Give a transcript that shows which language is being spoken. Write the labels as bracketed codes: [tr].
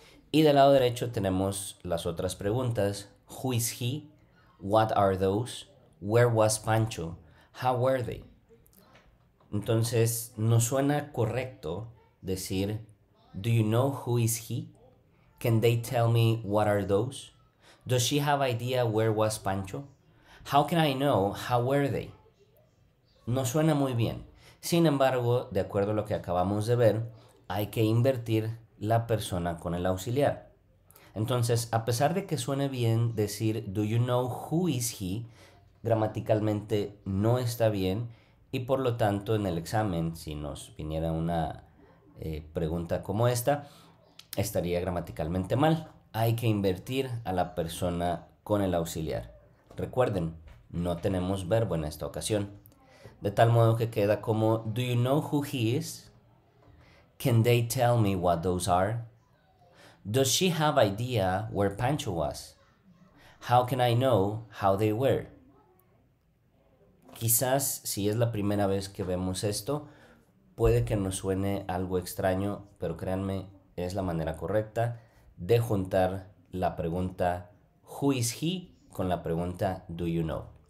[es] Y del lado derecho tenemos las otras preguntas. [en] Who is he? What are those? Where was Pancho? How were they? [es] Entonces, ¿nos suena correcto decir [en] do you know who is he? Can they tell me what are those? Does she have idea where was Pancho? How can I know how were they? [es] Nos suena muy bien. Sin embargo, de acuerdo a lo que acabamos de ver, hay que invertir la persona con el auxiliar. Entonces, a pesar de que suene bien decir [en] do you know who is he, [es] gramaticalmente no está bien y por lo tanto en el examen, si nos viniera una pregunta como esta, estaría gramaticalmente mal. Hay que invertir a la persona con el auxiliar. Recuerden, no tenemos verbo en esta ocasión. De tal modo que queda como [en] do you know who he is? Can they tell me what those are? Does she have idea where Pancho was? How can I know how they were? [es] Quizás si es la primera vez que vemos esto, puede que nos suene algo extraño, pero créanme, es la manera correcta de juntar la pregunta [en] who is he [es] con la pregunta [en] do you know.